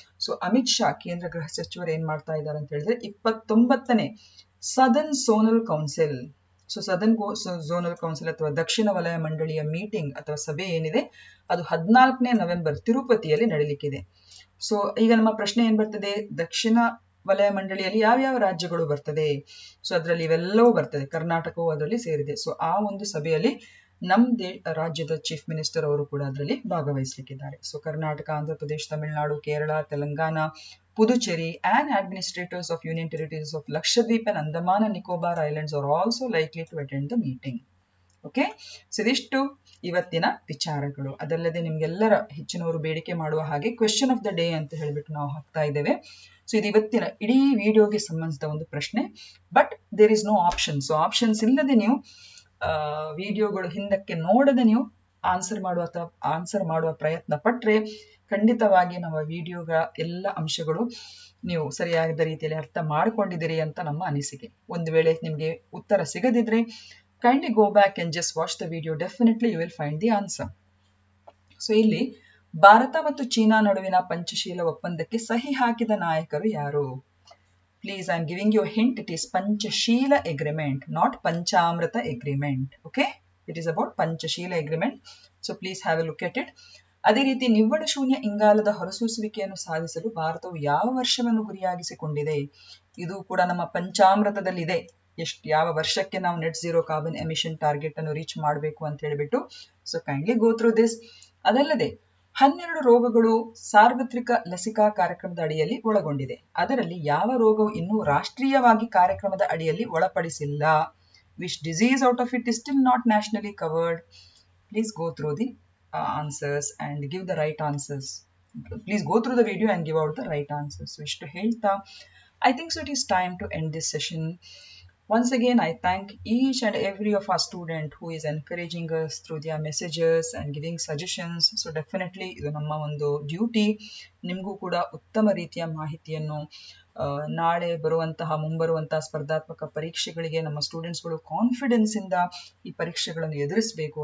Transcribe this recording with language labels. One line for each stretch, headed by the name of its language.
Kannada: So Amit Shah ಕೇಂದ್ರ ಗೃಹ ಸಚಿವರು ಏನ್ ಮಾಡ್ತಾ ಇದ್ದಾರೆ ಅಂತ ಹೇಳಿದ್ರೆ 29ನೇ southern zonal council, so southern zonal council ಅಥವಾ ದಕ್ಷಿಣ ವಲಯ ಮಂಡಳಿಯ ಮೀಟಿಂಗ್ ಅಥವಾ ಸಭೆ ಏನಿದೆ ಅದು 14ನೇ ನವೆಂಬರ್ ತಿರುಪತಿಯಲ್ಲಿ ನಡೀಲಿಕ್ಕಿದೆ. ಸೊ ಈಗ ನಮ್ಮ ಪ್ರಶ್ನೆ ಏನ್ ಬರ್ತದೆ, ದಕ್ಷಿಣ ವಲಯ ಮಂಡಳಿಯಲ್ಲಿ ಯಾವ್ಯಾವ ರಾಜ್ಯಗಳು ಬರ್ತದೆ? ಸೊ ಅದರಲ್ಲಿ ಇವೆಲ್ಲವೂ ಬರ್ತದೆ, ಕರ್ನಾಟಕವು ಅದರಲ್ಲಿ ಸೇರಿದೆ. ಸೊ ಆ ಒಂದು ಸಭೆಯಲ್ಲಿ ನಮ್ಮ ರಾಜ್ಯದ ಚೀಫ್ ಮಿನಿಸ್ಟರ್ ಅವರು ಕೂಡ ಅದರಲ್ಲಿ ಭಾಗವಹಿಸಲಿಕ್ಕಿದ್ದಾರೆ.
English: So Karnataka, Andhra Pradesh, Tamil Nadu, Kerala, Telangana, Puducherry and administrators of Union Territories of Lakshadweep and Andaman and Nicobar Islands are also likely to attend the meeting.
Kannada: Okay, so ಇದಿಷ್ಟು ಇವತ್ತಿನ ವಿಚಾರಗಳು. ಅದಲ್ಲದೆ ನಿಮ್ಗೆಲ್ಲರ ಹೆಚ್ಚಿನವರು ಬೇಡಿಕೆ ಮಾಡುವ ಹಾಗೆ ಕ್ವೆಶ್ಚನ್ ಆಫ್ ದ ಡೇ ಅಂತ ಹೇಳ್ಬಿಟ್ಟು ನಾವು ಹಾಕ್ತಾ ಇದ್ದೇವೆ. ಸೊ ಇದು ಇವತ್ತಿನ ಇಡೀ ವಿಡಿಯೋಗೆ ಸಂಬಂಧಿಸಿದ ಒಂದು ಪ್ರಶ್ನೆ.
English: But there is no option.
Kannada: So options ಇಲ್ಲದೆ ನೀವು ವಿಡಿಯೋಗಳು ಹಿಂದಕ್ಕೆ ನೋಡದೆ ನೀವು ಆನ್ಸರ್ ಮಾಡುವ ಪ್ರಯತ್ನ ಪಟ್ರೆ ಖಂಡಿತವಾಗಿ ನಮ್ಮ ವಿಡಿಯೋಗ ಎಲ್ಲ ಅಂಶಗಳು ನೀವು ಸರಿಯಾದ ರೀತಿಯಲ್ಲಿ ಅರ್ಥ ಮಾಡ್ಕೊಂಡಿದ್ದೀರಿ ಅಂತ ನಮ್ಮ ಅನಿಸಿಕೆ. ಒಂದು ವೇಳೆ ನಿಮಗೆ ಉತ್ತರ ಸಿಗದಿದ್ರೆ
English: kindly go back and just watch the video. Definitely you will find the answer.
Kannada: So ಇಲ್ಲಿ ಭಾರತ ಮತ್ತು ಚೀನಾ ನಡುವಿನ ಪಂಚಶೀಲ ಒಪ್ಪಂದಕ್ಕೆ ಸಹಿ ಹಾಕಿದ ನಾಯಕರು ಯಾರು?
English: Please, I am giving you a hint. It is Panchashila agreement, not Panchamrita agreement. Okay, it is about Panchashila agreement. So please have a look at it.
Kannada: ಅದೇ ರೀತಿ ನಿವ್ವಳ ಶೂನ್ಯ ಇಂಗಾಲದ ಹೊರಸೂಸುವಿಕೆಯನ್ನು ಸಾಧಿಸಲು ಭಾರತವು ಯಾವ ವರ್ಷವನ್ನು ಗುರಿಯಾಗಿಸಿಕೊಂಡಿದೆ? ಇದು ಕೂಡ ನಮ್ಮ ಪಂಚಾಮೃತದಲ್ಲಿದೆ. ಯಾವ ವರ್ಷಕ್ಕೆ ನಾವು net zero carbon emission target ಅನ್ನು ರೀಚ್ ಮಾಡಬೇಕು ಅಂತ ಹೇಳಿಬಿಟ್ಟು.
English: So kindly go through this.
Kannada: ಅದಲ್ಲದೆ 12 ರೋಗಗಳು ಸಾರ್ವತ್ರಿಕ ಲಸಿಕಾ ಕಾರ್ಯಕ್ರಮದ ಅಡಿಯಲ್ಲಿ ಒಳಗೊಂಡಿದೆ. ಅದರಲ್ಲಿ ಯಾವ ರೋಗವು ಇನ್ನೂ ರಾಷ್ಟ್ರೀಯವಾಗಿ ಕಾರ್ಯಕ್ರಮದ ಅಡಿಯಲ್ಲಿ ಒಳಪಡಿಸಿಲ್ಲ?
English: Which disease out of it is still not nationally covered? Please go through the answers and give the right answers. Please go through the video and give out the right answers. So
Kannada: ಇಷ್ಟು ಹೇಳ್ತಾ
English: I think so it is time to end this session. Once again, I thank each and every of our student who is encouraging us through their messages and giving suggestions.
Kannada: So definitely ಇದು ನಮ್ಮ ಒಂದು duty. ನಿಮಗೂ ಕೂಡ ಉತ್ತಮ ರೀತಿಯ ಮಾಹಿತಿಯನ್ನು ನಾಳೆ ಮುಂಬರುವಂತಹ ಸ್ಪರ್ಧಾತ್ಮಕ ಪರೀಕ್ಷೆಗಳಿಗೆ ನಮ್ಮ ಸ್ಟೂಡೆಂಟ್ಸ್ಗಳು ಕಾನ್ಫಿಡೆನ್ಸ್ ಇಂದ ಈ ಪರೀಕ್ಷೆಗಳನ್ನು ಎದುರಿಸಬೇಕು.